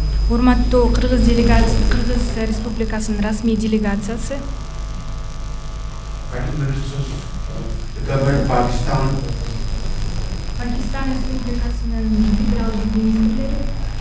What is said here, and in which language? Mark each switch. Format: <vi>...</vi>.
<ky>Урматтуу Кыргыз Республикасынын расмий делегациясы,</ky> <en>Prime Ministers of the government of Pakistan,</en> <ky>Pakistan Республикасынын федералдык министрлери,</ky>